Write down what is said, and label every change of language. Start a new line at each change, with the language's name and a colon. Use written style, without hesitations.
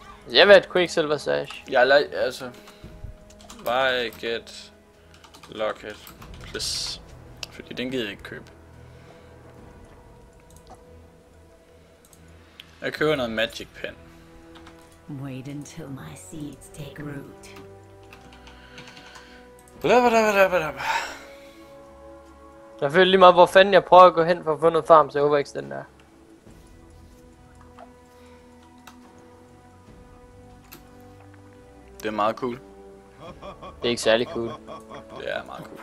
Danish: Jeg vil have et Quicksilver Sash. Jeg altså... Bare get Locket. Plus. Fordi den gider jeg ikke købe. Jeg køber noget Magic Pen.
English: Wait until my seeds take root. Blablabla.
Danish: Jeg føler lige meget, hvor fanden jeg prøver at gå hen for at få noget farm, så jeg håber ikke den der. Det er meget cool. Det er ikke særlig cool. Det er meget cool.